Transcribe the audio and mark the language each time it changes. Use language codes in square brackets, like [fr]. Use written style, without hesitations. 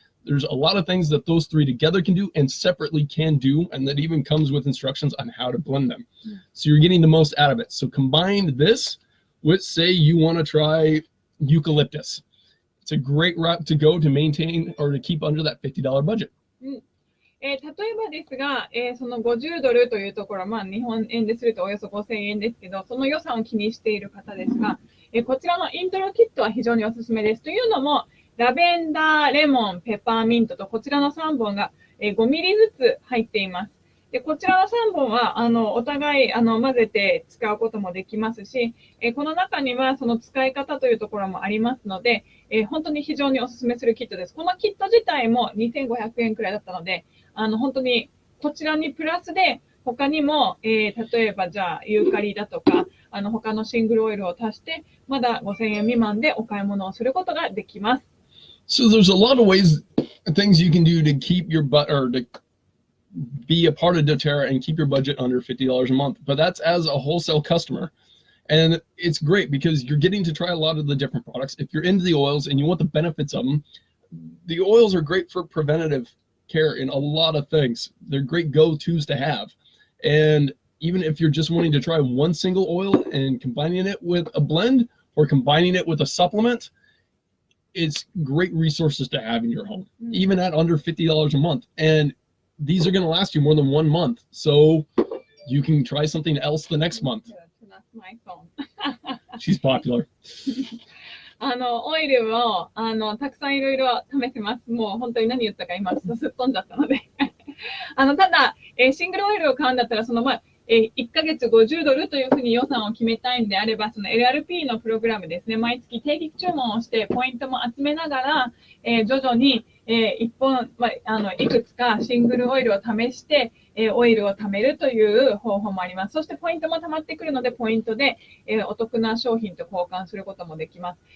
[en] There's a lot of things that those 3 together can do and separately can do, and that even comes with instructions on how to blend them. So you're getting the most out of it. So combine this with, say you want to try eucalyptus. It's a great route to go to maintain or to keep under that $50 budget. [ja] 例えばですが、その50ドルというところ、日本円でするとおよそ5000円ですけど、その予算を気にしている方ですが、こちらのイントロキットは非常におすすめです。というのも、ラベンダー、レモン、ペパーミントとこちらの3本が5ミリずつ入っています。でこちらの3本はお互い混ぜて使うこともできますし、この中にはその使い方というところもありますので、本当に非常におすすめするキットです。このキット自体も2500円くらいだったので、本当にこちらにプラスで他にも、例えばじゃあユーカリだとか他のシングルオイルを足してまだ5000円未満でお買い物をすることができます。 [en] So there's a lot of ways, things you can do to keep your or to be a part of doTERRA and keep your budget under $50 a month. But that's as a wholesale customer. And it's great because you're getting to try a lot of the different products. If you're into the oils and you want the benefits of them, the oils are great for preventative care in a lot of things. They're great go-tos to have. And even if you're just wanting to try one single oil and combining it with a blend or combining it with a supplement, it's great resources to have in your home, even at under $50 a month. And these are going to last you more than 1 month. So you can try something else the next month. That's my phone. She's popular. [ja] オイルをたくさんいろいろ試せます。もう本当に何言ったか今ちょっとすっ飛んじゃったのでただ、シングルオイルを買うんだったらその1ヶ月50ドルというふうに予算を決めたいんであれば、その LRP のプログラムですね、毎月定期注文をして、ポイントも集めながら、徐々に、一本、いくつかシングルオイルを試して、オイルを貯めるという方法もあります。そしてポイントも貯まってくるので、ポイントで、お得な商品と交換することもできます。